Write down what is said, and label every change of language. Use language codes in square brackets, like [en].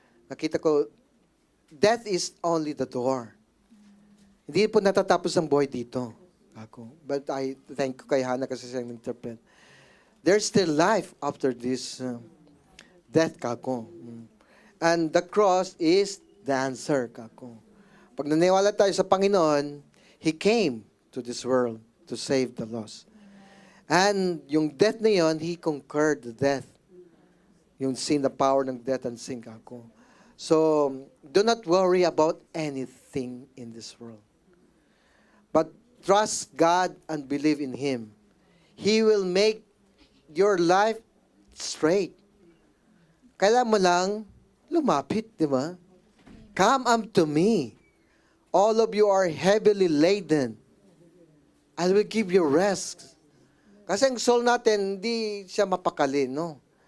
[tl] Nakita ko, [en] death is only the door. [tl] Hindi po natatapos ang buhay dito. [en] Ako. But I thank you [tl] kay Hannah kasi siya [en] interpret. There's still life after this death, kako. And the cross is the answer, kako. [tl] Pag naniwala tayo sa Panginoon, [en] He came to this world to save the lost. And yung death na yon, He conquered the death. [tl] Yung sin, [en] the power ng death and sin, kako. So, do not worry about anything in this world. But trust God and believe in Him. He will make your life straight. [tl] Kailangan mo lang lumapit, di ba? [en] Come unto me. All of you are heavily laden. I will give you rest. [tl] Kasi ang soul natin, hindi siya mapakali, no?